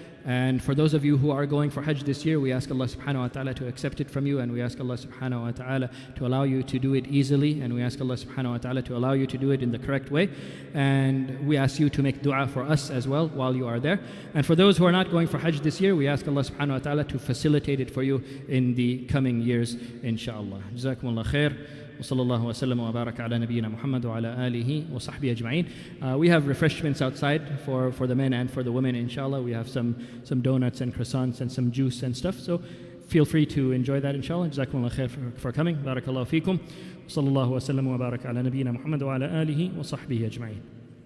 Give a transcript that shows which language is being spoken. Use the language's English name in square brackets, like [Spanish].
[English] And for those of you who are going for Hajj this year, we ask Allah subhanahu wa ta'ala to accept it from you, and we ask Allah subhanahu wa ta'ala to allow you to do it easily, and we ask Allah subhanahu wa ta'ala to allow you to do it in the correct way. And we ask you to make dua for us as well while you are there. And for those who are not going for Hajj this year, we ask Allah subhanahu wa ta'ala to facilitate it for you in the coming years, inshallah. Jazakumullah khair. [Arabic] وصلى الله وسلم وبارك على نبينا محمد وعلى آله وصحبه أجمعين. [English] We have refreshments outside for the men and for the women, inshallah. We have some donuts and croissants and some juice and stuff. So feel free to enjoy that, inshallah. [Arabic] جزاكم الله خير [English] for coming. [Arabic] بارك الله فيكم. وصلى الله وسلم وبارك على نبينا محمد وعلى آله وصحبه أجمعين.